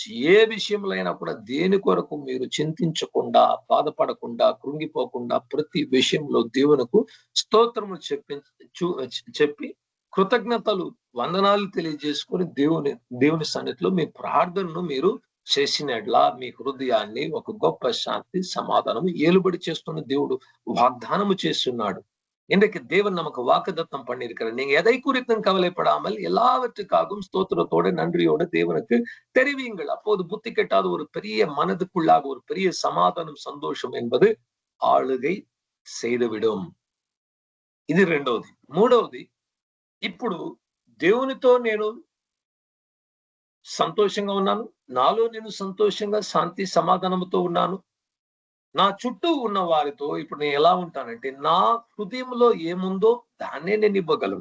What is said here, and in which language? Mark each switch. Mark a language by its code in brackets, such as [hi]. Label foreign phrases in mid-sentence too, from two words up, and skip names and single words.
[te] ఏ విషయంలో అయినా కూడా దేని కొరకు మీరు చింతించకుండా, బాధపడకుండా, కృంగిపోకుండా ప్రతి విషయంలో దేవునికి స్తోత్రము చెప్పి కృతజ్ఞతలు, వందనాలు తెలియజేసుకొని దేవుని సన్నిధిలో మీ ప్రార్థనను మీరు చేసినట్లా మీ హృదయాన్ని ఒక గొప్ప శాంతి, సమాధానము ఏలుబడి చేస్తున్న దేవుడు వాగ్దానము చేస్తున్నాడు. [ta] இன்றைக்கு தேவன் நமக்கு வாக்குத்தத்தம் பண்ணியிருக்கிறார். நீங்க எதை குறித்தும் கவலைப்படாமல் எல்லாவற்றுக்காகவும் ஸ்தோத்திரத்தோட நன்றியோட தேவனுக்கு தெரிவியுங்கள். அப்போது புத்தி கெட்டாத ஒரு பெரிய மனதுக்குள்ளாக ஒரு பெரிய சமாதானம், సంతోషం என்பது ఆளுగై செய்துவிடும். [te] ఇది రెండవది. మూడవది, ఇప్పుడు దేవునితో నేను సంతోషంగా ఉన్నాను, నాలో నేను సంతోషంగా శాంతి సమాధానంతో ఉన్నాను. నా చుట్టూ ఉన్న వారితో ఇప్పుడు నేను ఎలా ఉంటానంటే, నా హృదయంలో ఏముందో దాన్నే నేను ఇవ్వగలను.